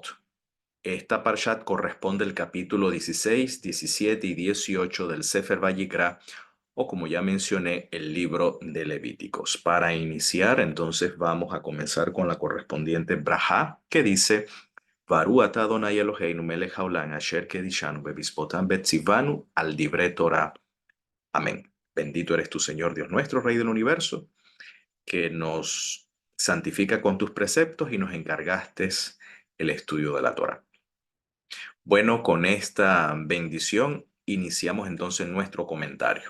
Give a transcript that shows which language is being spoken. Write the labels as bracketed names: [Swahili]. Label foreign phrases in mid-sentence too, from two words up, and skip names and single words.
[Spanish] Esta Parshat corresponde al capítulo 16, 17 y 18 del Sefer Vayikra, o como ya mencioné, el libro de Levíticos. Para iniciar, entonces vamos a comenzar con la correspondiente Brajá, que dice: [Hebrew] ברוך אתה אדוני אלוהינו מלך העולם אשר קדשנו במצוותיו וציוונו על דברי תורה. [Spanish] Amén. Bendito eres tu Señor, Dios nuestro, Rey del universo, que nos santifica con tus preceptos y nos encargaste el estudio de la Torah. Bueno, con esta bendición iniciamos entonces nuestro comentario.